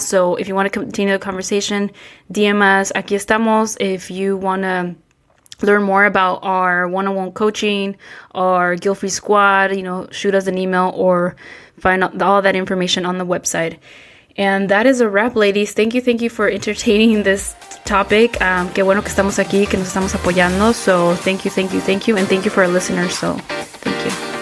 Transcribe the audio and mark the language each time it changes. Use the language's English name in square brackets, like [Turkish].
[English] So if you want to continue the conversation, DM us. [Spanish] Aquí estamos. [English] If you want to learn more about our one-on-one coaching, our Guilt-Free Squad, shoot us an email or find out all that information on the website. And that is a wrap, ladies. Thank you for entertaining this topic. [Spanish] Qué bueno que estamos aquí, que nos estamos apoyando. [English] So thank you. And thank you for our listeners. So thank you.